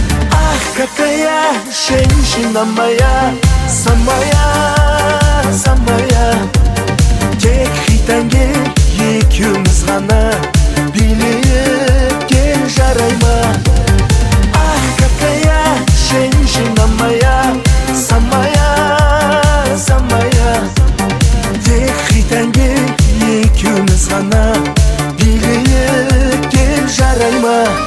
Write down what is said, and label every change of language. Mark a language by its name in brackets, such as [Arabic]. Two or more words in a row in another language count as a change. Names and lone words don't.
[Russian] Ах, какая женщина моя, самая, самая. [Kazakh] Тек хитәнге екеуміз ғана билейік. кел, жарай ма? [Russian] Ах, какая женщина моя, самая, самая. [Kazakh] Тек хитәнге екеуміз ғана, билгеле, кел, жарай ма?